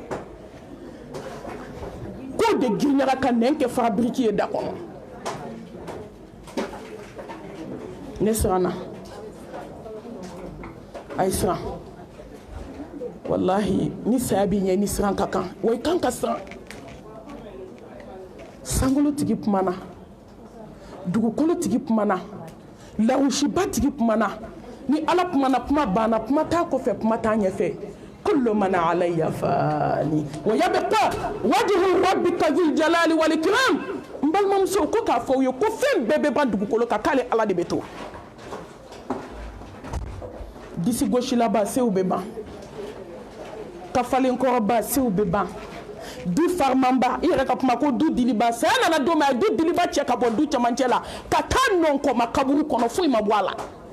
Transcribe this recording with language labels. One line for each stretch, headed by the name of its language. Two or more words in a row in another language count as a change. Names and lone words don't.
Bambara: k'o de girinyara ka nɛn kɛ fara biriki ye da kɔnɔ ne siranna a ye siran wallahi ni saya b'i ɲɛ ni siran ka kan wa i kan ka siran sankolo tigi kumana dugukolo tigi kumana lawusiba tigi kumana ni ala kumana kuma banna kuma t'a kɔfɛ kuma t'a ɲɛfɛ
Arabic: كل من عليها فان ويبقى وجه ربك ذو الجلال والإكرام
Bambara: n balimamuso ko k'a fɔ u ye ko fɛn bɛɛ bɛ ban dugukolo kan k'ale ala de bɛ to disi gosilaba sew bɛ ban kafalenkɔrɔba sew bɛ ban du farimanba i yɛrɛ ka kuma ko du diliba saya nana don min a ye du diliba cɛ ka bɔ du cɛmancɛ la ka taa nɔnkɔma kaburu kɔnɔ foyi ma bɔ a la